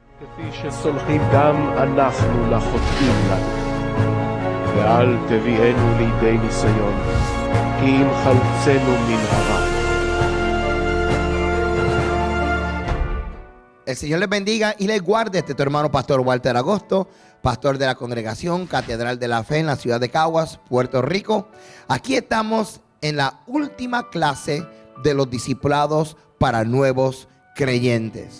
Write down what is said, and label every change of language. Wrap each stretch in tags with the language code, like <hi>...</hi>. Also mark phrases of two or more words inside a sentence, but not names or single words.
<he>כפי שסולחים גם אנחנו לחוטאים לנו. ואל תביאנו לידי ניסיון, כי אם חלצנו מן הרע.</he> <es>El Señor les bendiga y les guarde. Tu hermano Pastor Walter Agosto, pastor de la Congregación Catedral de la Fe en la ciudad de Caguas, Puerto Rico. Aquí estamos en la última clase de los discipulados para nuevos creyentes.</es>